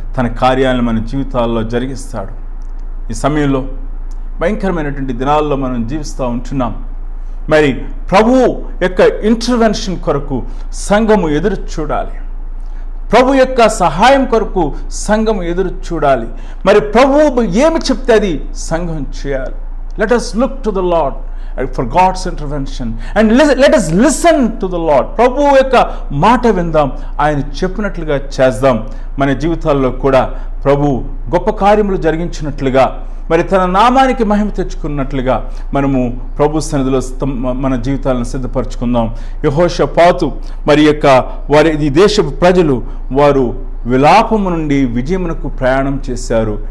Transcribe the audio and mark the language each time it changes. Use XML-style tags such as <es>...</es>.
<te>తన కార్యాలను మన జీవితాల్లో జరిగిస్తాడు. ఈ సమయంలో భయంకరమైనటువంటి దినాల్లో మనం జీవిస్తూ ఉంటున్నాం. మరి ప్రభు యొక్క ఇంటర్వెన్షన్ కొరకు సంఘము ఎదురు చూడాలి. ప్రభు యొక్క సహాయం కొరకు సంఘం ఎదురు చూడాలి. మరి ప్రభు ఏమి చెప్తే అది సంఘం చేయాలి.</te> <en>Let us look to the Lord for God's intervention and let us listen to the Lord.</en> <te>ప్రభు యొక్క మాట విందాం, ఆయన చెప్పినట్లుగా చేద్దాం. మన జీవితాల్లో కూడా ప్రభు గొప్ప కార్యములు జరిగించినట్లుగా, మరి తన నామానికి మహిమ తెచ్చుకున్నట్లుగా మనము ప్రభు సన్నిధిలో మన జీవితాలను సిద్ధపరచుకుందాం. యెహోషాపాతు మరి యొక్క ఈ దేశ ప్రజలు వారు విలాపము నుండి విజయమునకు ప్రయాణం చేశారు.</te>